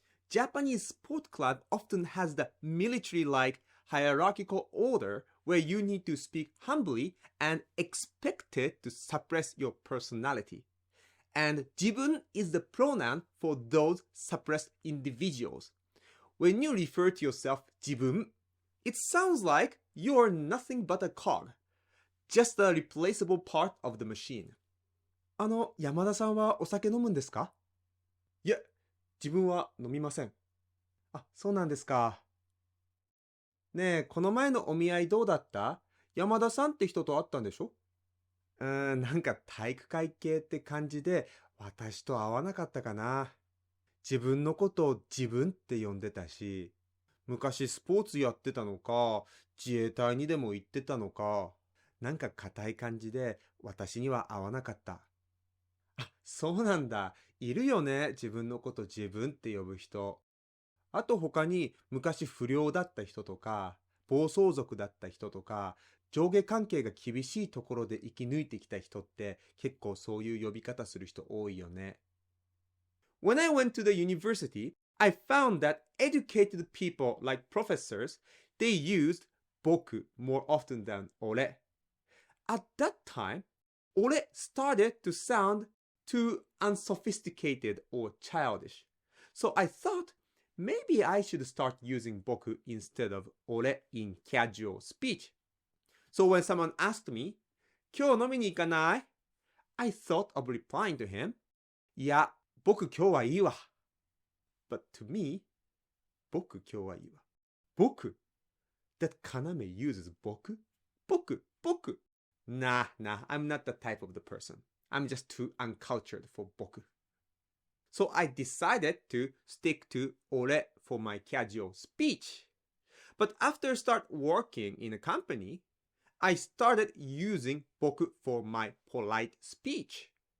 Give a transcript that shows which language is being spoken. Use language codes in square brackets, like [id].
[en] Japanese sport club often has the military-like hierarchical order where you need to speak humbly and expected to suppress your personality. And jibun is the pronoun for those suppressed individuals. When you refer to yourself jibun, it sounds like you're nothing but a cog, just a replaceable part of the machine. [ja] 山田さんはお酒飲むんですか？いえ、自分は飲みません。あ、そうなんですか。ねえ、この前のお見合いどうだった？山田さんって人と会ったんでしょ？なんか体育会系って感じで、私と合わなかったかな。自分のことを自分って呼んでたし、昔スポーツやってたのか、自衛隊にでも行ってたのか、なんか硬い感じで私には合わなかった。あ、そうなんだ。いるよね。自分のこと自分って呼ぶ人。あと他に昔不良だった人とか、暴走族だった人とか、上下関係が厳しいところで生き抜いてきた人って結構そういう呼び方する人多いよね。 [en] When I went to the university, I found that educated people like professors, they used boku more often than ore. At that time, ore started to sound too unsophisticated or childish. So I thought maybe I should start using boku instead of ore in casual speech. So when someone asked me, [ja] 今日飲みに行かない? [en] I thought of replying to him, [ja] いや、僕今日はいいわ。 [en] But to me, [ja] 僕今日はいいわ。 [en] 僕?That Kaname uses 僕?僕. Nah, I'm not that type of the person. I'm just too uncultured for boku. So I decided to stick to ore for my casual speech. But after start working in a company, I started using boku for my polite speech.